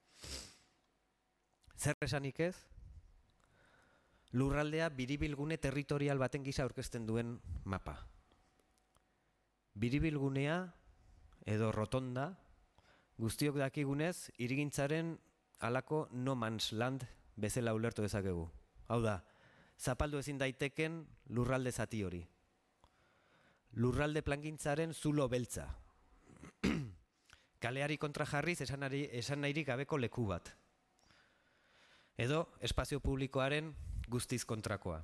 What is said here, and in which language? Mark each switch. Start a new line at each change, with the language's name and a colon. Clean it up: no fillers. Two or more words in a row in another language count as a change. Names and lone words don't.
Basque: Zer esanik ez? Lurraldea biribilgune territorial baten gisa aurkezten duen mapa. Biribilgunea edo rotonda guztiok dakigunez hirigintzaren halako
English: no man's land
Basque: bezala ulertu dezakegu. Hau da, zapaldu ezin daiteken lurralde zati hori. Lurralde plangintzaren zulo beltza. Kaleari kontra jarriz esan nahirik gabeko leku bat. Edo espazio publikoaren guztiz kontrakoa.